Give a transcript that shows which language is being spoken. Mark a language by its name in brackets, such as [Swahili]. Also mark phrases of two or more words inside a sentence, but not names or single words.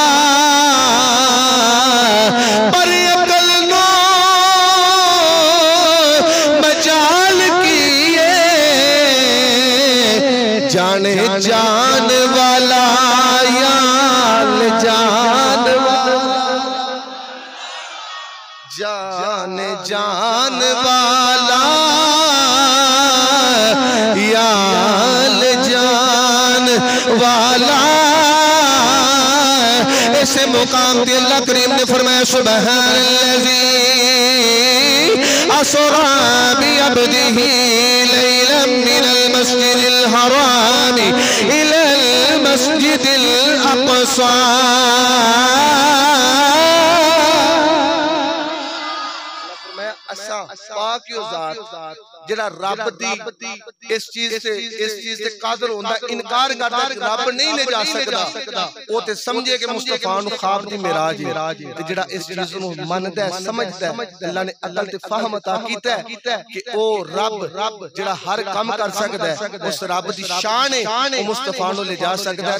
[Punjabi] ਪਰ ਅਕਲ ਨੋ ਮਜਾਲ ਜਾਣੇ ਜਾਣ ਵਾਲਾ ਯਾਲ ਜਾਣ ਵਾਲਾ, ਜਾਣ ਵਾਲਾ ਯਾਲ ਜਾਣ ਵਾਲਾ, जान वाला याल जान वाला। ਐਸੇ ਮੁਕਾਮ ਪੇ ਅੱਲਾਹ ਕਰੀਮ ਨੇ ਫ਼ਰਮਾਇਆ [Arabic] سبحان الذي أسرى بعبده ليلا من المسجد الحرام إلى المسجد الأقصى, [Punjabi] ਜਿਹੜਾ ਰੱਬ ਦੀ ਇਸ ਚੀਜ਼ ਸੇ ਕਾਦਰ ਹੋਂਦਾ ਇਨਕਾਰ ਕਰਦਾ ਕਿ ਰੱਬ ਨਹੀਂ ਲੈ ਜਾ ਸਕਦਾ, ਓ ਤੇ ਸਮਝੇ ਕਿ ਮੁਸਤਫ਼ਾ ਨੂੰ ਖ਼ਵਾਬ ਦੀ ਮਿਰਾਜ ਹੈ, ਤੇ ਜਿਹੜਾ ਇਸ ਚੀਜ਼ ਨੂੰ ਮੰਨਦਾ ਹੈ ਸਮਝਦਾ ਹੈ, ਅੱਲਾਹ ਨੇ ਅਕਲ ਤੇ ਫ਼ਹਿਮ ਅਤਾ ਕੀਤਾ ਹੈ ਕਿ ਓ ਰੱਬ ਜਿਹੜਾ ਹਰ ਕੰਮ ਕਰ ਸਕਦਾ ਹੈ, ਉਸ ਰੱਬ ਦੀ ਸ਼ਾਨ ਹੈ, ਓ ਮੁਸਤਫ਼ਾ ਨੂੰ ਲੈ ਜਾ ਸਕਦਾ ਹੈ।